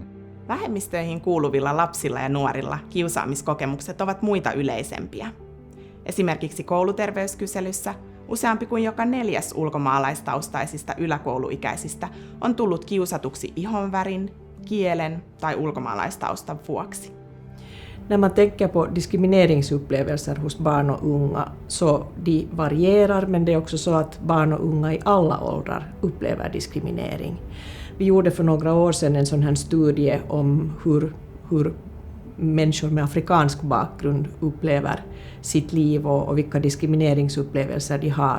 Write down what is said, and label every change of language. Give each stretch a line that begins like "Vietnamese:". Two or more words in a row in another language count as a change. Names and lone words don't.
Finnish: Vähemmistöihin kuuluvilla lapsilla ja nuorilla kiusaamiskokemukset ovat muita yleisempiä. Esimerkiksi kouluterveyskyselyssä useampi kuin joka 4. ulkomaalaistaustaisista yläkouluikäisistä on tullut kiusatuksi ihonvärin, kielen tai ulkomaalaistaustan vuoksi.
Swedish: När man tänker på diskrimineringsupplevelser hos barn och unga så de varierar, men det är också så att barn och unga i alla åldrar upplever diskriminering. Vi gjorde för några år sedan en sån här studie om hur människor med afrikansk bakgrund upplever sitt liv och vilka diskrimineringsupplevelser de har.